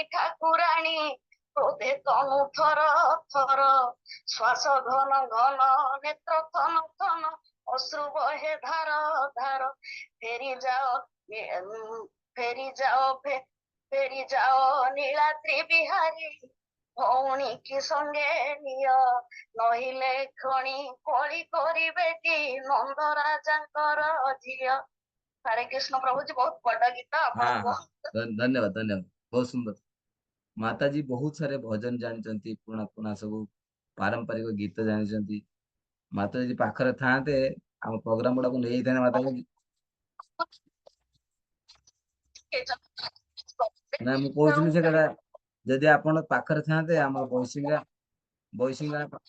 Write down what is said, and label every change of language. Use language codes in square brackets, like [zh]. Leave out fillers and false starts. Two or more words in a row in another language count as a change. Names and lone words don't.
[or] ଠାକୁରାଣୀ କ୍ରୋଧେ ତନୁ ଥର ଥର ଶ୍ୱାସ ଘନ ଘନ ନେତ୍ର ଥନ ଥନ ଅଶ୍ରୁ ବହେ ଧାର ଧାର ଫେରି ଯାଅ ଫେରି ଯାଅ ଫେରି ଯାଅ ନୀଳାଦ୍ରି ବିହାରୀ ଭଉଣୀ କି ସଙ୍ଗେ ନିଅ ନହିଲେ ଖଣି କଳି କରିବେ କି ନନ୍ଦ ରାଜାଙ୍କର ଝିଅ ହରେ କୃଷ୍ଣ ପ୍ରଭୁଜୀ ବହୁତ ବଡ ଗୀତ [hi] हाँ [or] ଆପଣଙ୍କୁ [hi] हाँ धन्यवाद धन्यवाद बहुत सुंदर माता जी बहुत सारे भजन [or] ଜାଣିଛନ୍ତି ପୁରୁଣା ପୁରୁଣା ସବୁ ପାରମ୍ପରିକ ଗୀତ ଜାଣିଛନ୍ତି ମାତା ଯଦି ପାଖରେ ଥାନ୍ତେ ଆମ ପ୍ରୋଗ୍ରାମ ଗୁଡାକୁ ନେଇଯାଇଥାନ୍ତେ ମାତା ନା ମୁଁ କହୁଥିଲି ସେ କଥା ଯଦି ଆପଣ ପାଖରେ ଥାନ୍ତେ ଆମ ବୈଶିଙ୍ଗା